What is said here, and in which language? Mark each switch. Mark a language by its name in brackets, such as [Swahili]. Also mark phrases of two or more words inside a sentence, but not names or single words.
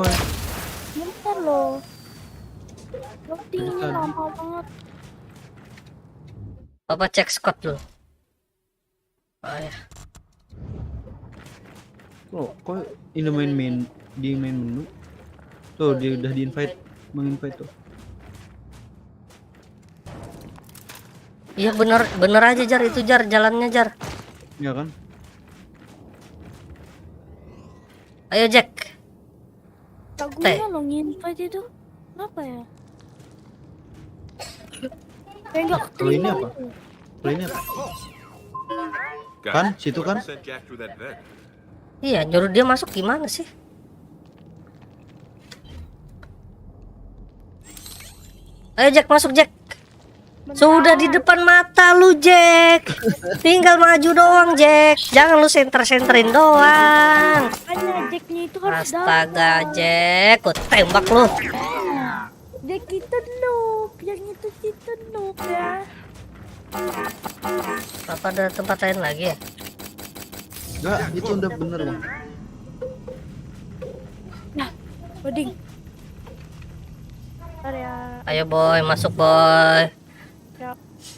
[Indonesian] bentar loh. Loading Bentar. lama banget. Papa cek Scott dulu. Ya. Oh, kok ini main di main menu? Tuh, dia udah di invite, menginvite tuh. Iya bener aja Jar, itu Jar, jalannya Jar. Ya kan? Ayo Jack. Tak guna lo nginvite itu. Kenapa ya? Kayak nggak Kalau ini keterima apa? gitu. Kalau ini apa? guys, Kan, situ kan? [English] sent Jack through that vent. [Indonesian] Iya, nyuruh dia masuk gimana sih? Ayo Jack, masuk Jack. Sudah di depan mata lu Jack. Tinggal maju doang Jack. Jangan lu senterin doang. Makanya Jacknya itu harus Astaga Jack, ku tembak lu. Jack itu noob, yang itu noob ya. Apa ada tempat lain lagi ya? Enggak, itu udah bener bang. Nah, loading. Bentar ya. Ayo boy, masuk boy. Ya.